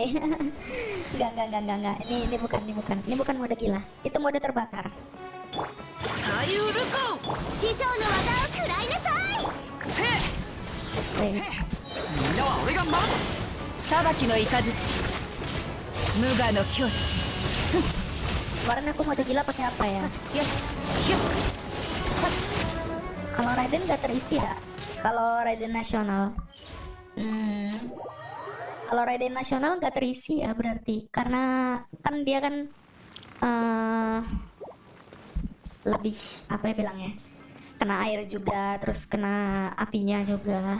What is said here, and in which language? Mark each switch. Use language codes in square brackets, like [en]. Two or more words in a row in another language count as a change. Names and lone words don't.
[id] Enggak. Ini bukan mode gila. Itu mode terbakar. [en] Wait. [ja] 裁きの雷無我の境地 [id] Kemarin aku mode gila pakai apa ya? [ja] よしひゅっ [id] Kalau Raiden nggak terisi ya? Kalau Raiden nasional, kalau Raiden nasional nggak terisi ya berarti, karena kan dia kan lebih apa ya bilangnya, kena air juga, terus kena apinya juga.